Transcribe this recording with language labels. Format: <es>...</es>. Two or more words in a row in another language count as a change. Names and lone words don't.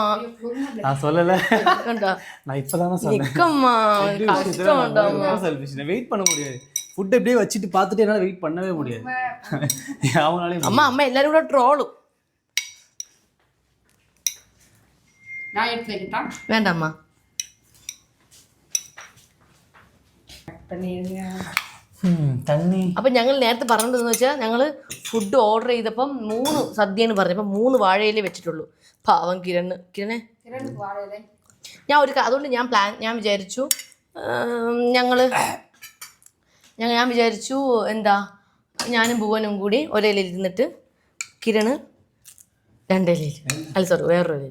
<ta>நான் சொல்லல. நான் இப்பதானே சொன்னேன். நிக்கம்மா கஷ்டம்டாமா. செல்ஃபிஷ். வெயிட் பண்ண முடியாது. ஃபுட் அப்படியே வச்சிட்டு பார்த்துட்டு என்னால வெயிட் பண்ணவே முடியாது. அவங்களாலே அம்மா எல்லாரும் கூட ட்ரோலும். நான் எடுத்து வைக்கட்டா? வேண்டாம்மா.</ta> <ml>തണ്ണി. അപ്പം ഞങ്ങൾ നേരത്തെ പറഞ്ഞതെന്ന് വെച്ചാൽ ഞങ്ങൾ ഫുഡ് ഓർഡർ ചെയ്തപ്പം 3 സദ്യയെന്ന് പറഞ്ഞപ്പം 3 വാഴയിലേ വെച്ചിട്ടുള്ളൂ. പാവം കിരണ് അതുകൊണ്ട് ഞാൻ വിചാരിച്ചു ഞാൻ വിചാരിച്ചു എന്താ ഞാനും ഭുവനും കൂടി ഒരേലയിൽ ഇരുന്നിട്ട് കിരണ് 2 ഇലയിൽ, അല്ല സോറി വേറൊരു ഇലയിൽ.</ml>